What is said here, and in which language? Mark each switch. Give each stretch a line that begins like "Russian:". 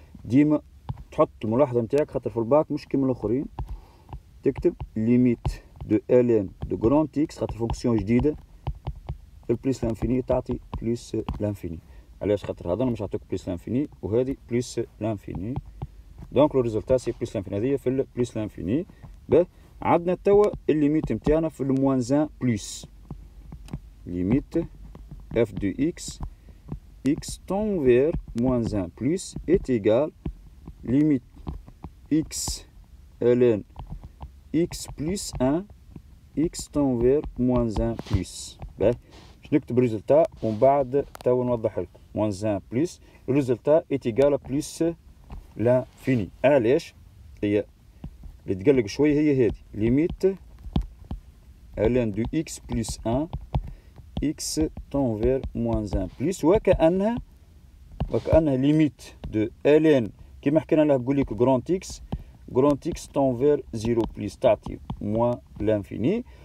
Arabic: ديما تحط الملاحظة نتاعك خاطر في الباك مش كيما الآخرين، تكتب ليميت دو ln دو جراند اكس خاطر فونكسيون جديدة في البلس لانفيني تعطي بلس لانفيني. علاش؟ خاطر هذا مش عطوك بلس لانفيني وهذه بلس لانفيني، دونك لو ريزولتا سي بلس لانفيني. هذه في البلس لانفيني. باه عندنا توا الليميت نتاعنا في الموان 1 بلس ليميت اف دو اكس
French: x tend vers moins 1 plus est égal limite x ln x plus 1 x tend vers moins 1 plus.
Arabic: باهي باش نكتب ريزولتا ومن بعد توا نوضح لكم.
French: moins 1 plus الريزولتا est égal plus l'infini.
Arabic: علاش؟ هي اللي تقلق شوي هي هذه ليميت ln دو
French: x plus 1 x tend vers moins 1 plus،
Arabic: وكأنها ليميت دو ln كيما حكينا لها بقول لك جراند x tend vers 0 plus تعطي موان لانفيني.